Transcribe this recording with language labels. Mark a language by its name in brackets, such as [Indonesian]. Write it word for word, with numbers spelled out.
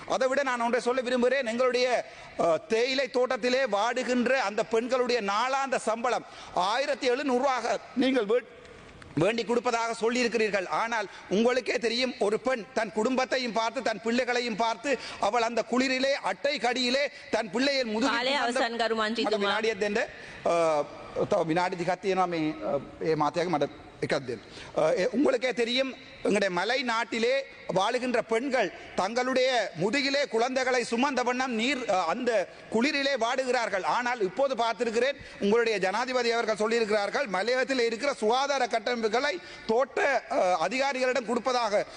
[Tamil] அதை விட நான் ஒன்றை சொல்ல விரும்புகிறேன். எங்களுடைய அஹ், தேயிலை தோட்டத்திலே வாடுகின்ற அந்த பெண்களுடைய நாளாந்த சம்பளம் ஆயிரத்தி எழுநூறுவாக நீங்கள் வே- வேண்டி கொடுப்பதாக சொல்லியிருக்கிறீர்கள். ஆனால் உங்களுக்கே தெரியும், ஒரு பெண் தன் குடும்பத்தையும் பார்த்து தன் பிள்ளைகளையும் பார்த்து அவள் அந்த குளிரிலே அட்டை கடியிலே தன் பிள்ளையின் முதுகில் [Sinhala] කාලය [Tamil] சுமந்த- [Sinhala] අවසන් කරු මංචිතුමා. මට විනාඩියක් දෙන්න. අ, තව විනාඩි දෙකක් තියෙනවා මේ අ, ඒ මාතයාගේ මට එකක් දෙන්න. [Tamil] அ, எ- உங்களுக்கே தெரியும் எங்களுடைய மலை நாட்டிலே வாழுகின்ற பெண்கள் தங்களுடைய முதுகிலே குழந்தைகளை சுமந்த வண்ணம் நீர் அ, அந்த குளிரிலே வாடுகிறார்கள். ஆனால் இப்போது பார்த்திருக்கிறேன் உங்களுடைய ஜனாதிபதி அவர்கள் சொல்லியிருக்கிறார்கள் மலையத்தில் இருக்கிற சுகாதார கட்டமைப்புகளை தோட்ட அ, அதிகாரிகளிடம் கொடுப்பதாக.